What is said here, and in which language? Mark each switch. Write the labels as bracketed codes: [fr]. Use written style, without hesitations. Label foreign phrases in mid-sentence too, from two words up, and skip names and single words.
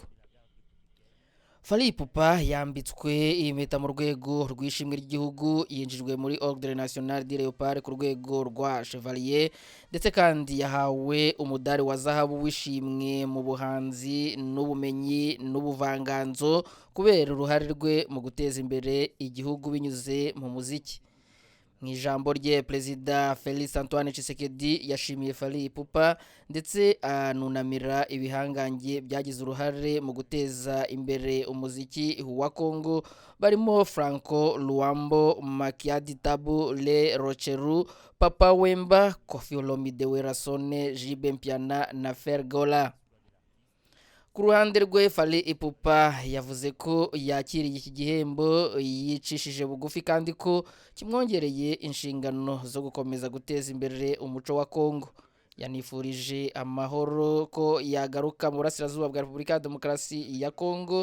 [rw] Fally Ipupa yambitswe impeta mu rwego rw'ishimwe ry'igihugu yinjijwe muri Ordre National de Léopard ku rwego rwa Chevalier ndetse kandi yahawe umudari wa zahabu w'ishimwe mu buhanzi n'ubumenyi n'ubuvanganzo kubera uruhare rwe mu guteza imbere igihugu binyuze mu muziki. Mu ijambo rye Perezida Felix Antoine Tshisekedi yashimiye Fally Ipupa ndetse anunamira ibihangange byagize uruhare mu guteza imbere umuziki wa Kongo barimo Franco Luambo, Makiadi Tabu, Le Rocheru, Papa Wemba, Koffi Olomide Werasone, Jibe Mpiana na Fergola. Ku ruhande rwe Fally Ipupa yavuze ko yakiriye iki gihembo yicishije bugufi kandi ko kimwongereye inshingano zo gukomeza guteza imbere umuco wa Kongo. Yanifurije amahoro ko yagaruka mu burasirazuba bwa Repubulika ya Demokarasi ya Kongo.